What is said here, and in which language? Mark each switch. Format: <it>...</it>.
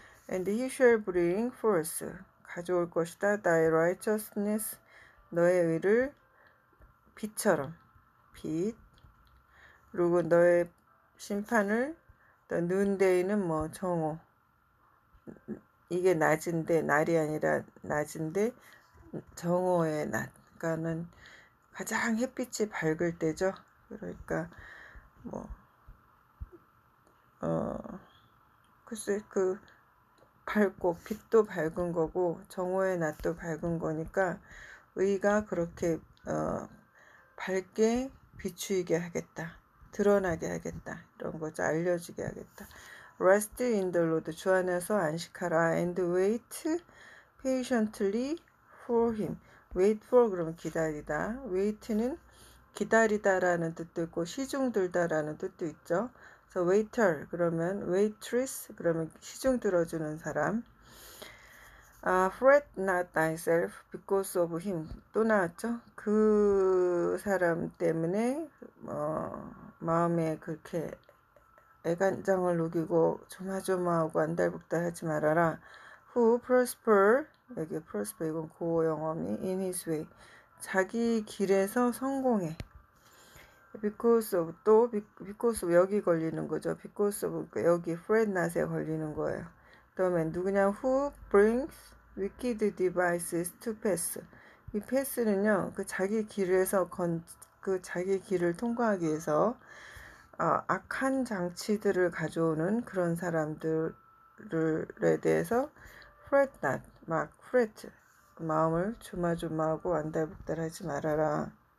<en>and he shall bring forth</en> <ko>가져올 것이다.</ko> <en>thy righteousness</en> <ko>너의 의를 빛처럼 그리고 너의 심판을 또 noonday는 정오 이게 낮인데 날이 아니라 낮인데 정오의 낮 그러니까는 가장 햇빛이 밝을 때죠. 그러니까 글쎄 밝고 빛도 밝은 거고 정오의 낮도 밝은 거니까 의가 그렇게 밝게 비추이게 하겠다. 드러나게 하겠다. 이런 거죠. 알려지게 하겠다.</ko> <en>Rest in the Lord</en> <ko>주 안에서 안식하라.</ko> <en>And wait patiently for him.</en> <ko>wait for 그러면 기다리다. wait는 기다리다라는 뜻도 있고 시중 들다라는 뜻도 있죠. 그래서 waiter 그러면 waitress 그러면 시중 들어주는 사람.</ko> <en>fret not thyself because of him</en> <ko>또 나왔죠. 그 사람 때문에 마음에 그렇게 애간장을 녹이고 조마조마하고 안달복달하지 말아라.</ko> <en>who prosper</en> <ko>여기 prosper 이건 고어 영어미</ko> <en>in his way</en> <ko>자기 길에서 성공해. because of 또 because of 여기 걸리는 거죠. because of 여기 fret not에 걸리는 거예요. 그다음에 누구냐</ko> <en>who brings wicked devices to pass.</en> <ko>이 pass는요 자기 길에서 자기 길을 통과하기 위해서 악한 장치들을 가져오는 그런 사람들에 대해서 fret not fret 마음을 조마조마하고 안달복달하지 말아라.</ko>